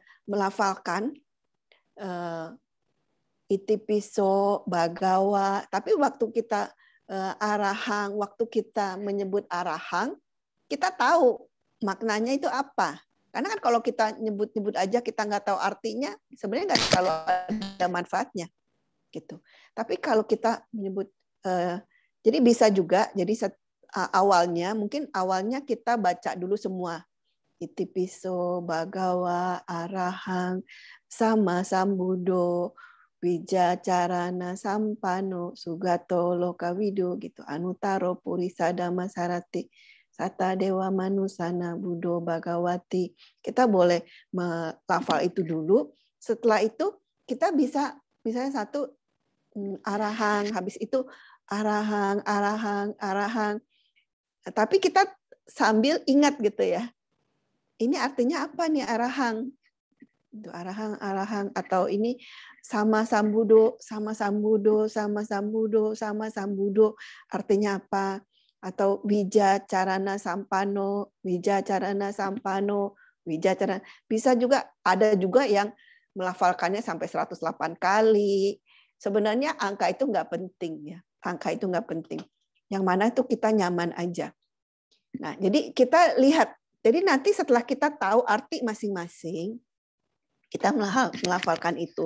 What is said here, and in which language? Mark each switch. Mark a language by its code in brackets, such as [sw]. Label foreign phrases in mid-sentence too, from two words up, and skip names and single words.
[id] Melafalkan [pi] Itipiso, Bhagawa, [id] tapi waktu kita arahang, waktu kita menyebut arahang, kita tahu maknanya itu apa. Karena kan kalau kita nyebut-nyebut aja kita nggak tahu artinya, sebenarnya nggak kalau ada manfaatnya, gitu. Tapi kalau kita menyebut, jadi bisa juga, jadi mungkin awalnya kita baca dulu semua. [pi] Itipiso, Bhagawa, Arahang, Sama Sambuddho, Wijacarana Sampano, Sugato Lokawido gitu. Anutaro Purisa Dhamma Sarati, Sata Dewa Manusana, Buddho Bhagawati. [id] Kita boleh melafal itu dulu. Setelah itu kita bisa misalnya satu arahang, habis itu [pi] arahang, arahang, arahang. [id] Tapi kita sambil ingat gitu ya. Ini artinya apa nih arahang? Itu [pi] arahang, arahang, [id] atau ini [pi] sama sambuddho, sama sambuddho, sama sambuddho, sama sambuddho. [id] Artinya apa? Atau [pi] wijacarana sampano, wijacarana sampano, wijacarana. [id] Bisa juga, ada juga yang melafalkannya sampai 108 kali. Sebenarnya angka itu nggak penting ya. Angka itu nggak penting. Yang mana itu kita nyaman aja. Nah, jadi kita lihat. Jadi nanti setelah kita tahu arti masing-masing, kita melafalkan itu.